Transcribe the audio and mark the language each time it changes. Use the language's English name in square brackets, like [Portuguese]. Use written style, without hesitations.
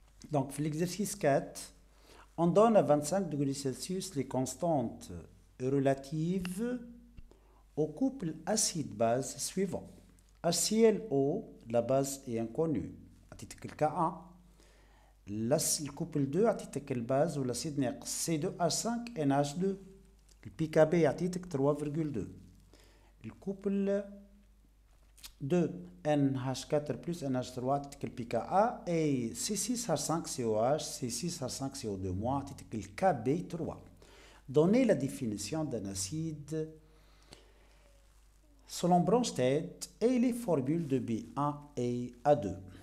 [French] Donc, l'exercice 4, on donne à 25 degrés Celsius les constantes relatives au couple acide-base suivant. HClO, la base est inconnue. [Arabic] أعطيتك الكا 1. [French] Le couple 2 [Arabic] أعطيتك الباز والأسيد ناقص C2H5NH2. البيكا بي أعطيتك 3,2. [French] Le couple 2 NH4 plus NH3 [Arabic] أعطيتك البيكا A et C6H5COH C6H5CO2- أعطيتك الكا بي 3. [French] Donnez la définition d'un acide selon Bronsted et les formules de B1 et A2.